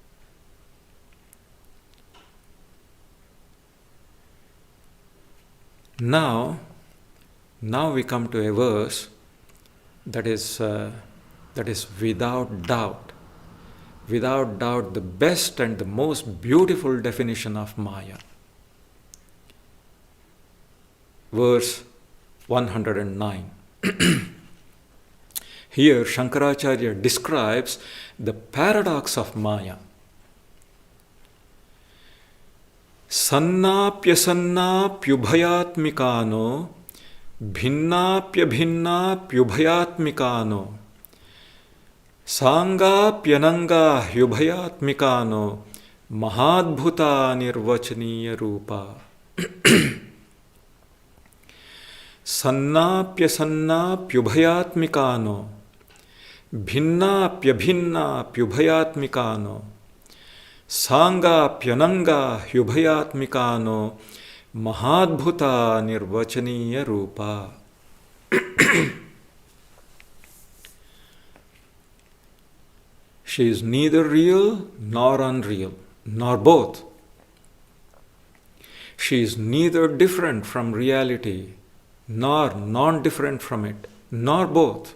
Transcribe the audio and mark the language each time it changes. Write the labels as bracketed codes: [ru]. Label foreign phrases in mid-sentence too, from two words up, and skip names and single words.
[en] Now we come to a verse that is without doubt, the best and the most beautiful definition of Maya. Verse 109. Here Shankaracharya describes the paradox of Maya. [sa] Sannapyasannapyubhayatmikano bhinnapyabhinnapyubhayatmikano Sangapyananga hyubhayatmikano mahadbhuta nirvachaniya rupa. Sannapyasannapyubhayatmikano bhinnapyabhinnapyubhayatmikano Sangapyananga hyubhayatmikano mahadbhuta nirvachaniya rupa. [en] She is neither real nor unreal, nor both. She is neither different from reality, nor non-different from it, nor both.